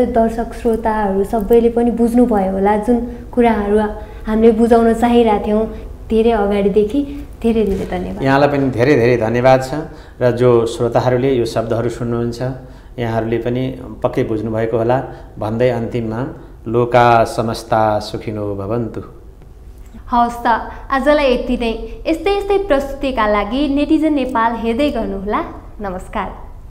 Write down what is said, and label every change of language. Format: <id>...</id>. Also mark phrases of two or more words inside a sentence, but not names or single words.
<ne>दर्शक श्रोताहरू सबैले पनि बुझ्नुभयो होला जुन कुराहरू हामीले बुझाउन चाहिरहेका थियौँ धेरै अगाडिदेखि। धेरै धेरै धन्यवाद। यहाँलाई पनि धेरै धेरै धन्यवाद छ। र जो श्रोताहरूले यो शब्दहरू सुन्नुहुन्छ यहाँहरूले पनि पक्कै बुझ्नुभएको होला। भन्दै अन्तिममा</ne> <sa>लोका समस्ता सुखिनो भवन्तु।</sa> <ne>हवस् त, आजलाई यति नै। यस्तै यस्तै प्रस्तुतिका लागि नेटिजन नेपाल हेर्दै गर्नुहोला। नमस्कार।</ne>